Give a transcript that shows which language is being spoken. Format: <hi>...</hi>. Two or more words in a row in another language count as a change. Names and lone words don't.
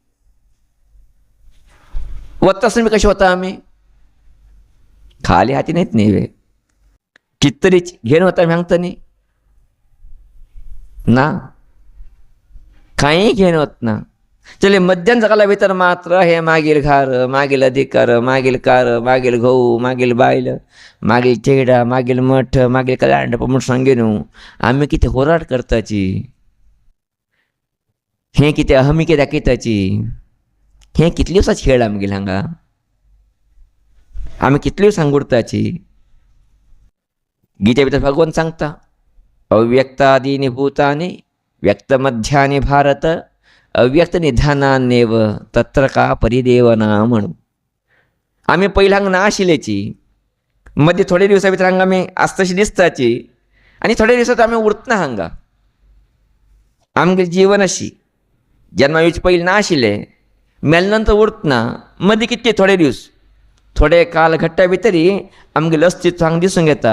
<kok>वता आसतना कशें वता आमी खाली हातीन येत न्ही वे कितें तरी घेवन वता आमी सांगता न्ही ना कांय घेवन वतना. जाल्यार मध्यान सकाळच्या भितर मात्र हे मागील घर मागील अधिकार मागील कार मागील घोव मागील बायल मागील चेडा मागील मठ मागील कल्याण म्हूण सांगे न्हू आमी कितें होराड करताची, हें कितें अहमिके दाखयताची, हें कितले दिवसाची खेळ आमगेले हांगा आमी कितल्यो सांगुरताची. गीते भितर भगवान सांगता</kok> <sa>अव्यक्तादीनि भूतानि व्यक्तमध्यानि भारत अव्यक्त निधानान्नेव तत्र का परिदेवना म्हणून.</sa> <kok>आमी पयलीं हांगा ना आशिल्लेची मदीं थोडे दिवसा भितर हांगा आमी आसतशी दिसताची आनी थोडे दिवसांत आमी उरतना हांगा. आमगे जीवन अशी जन्मा येवचे पयलीं ना आशिल्लें मेले नंतर उरतना मदीं कितके थोडे दीस थोडे काल घट्टा भितर आमगेलें अस्तित्व हांगा दिसूंक येता.</kok>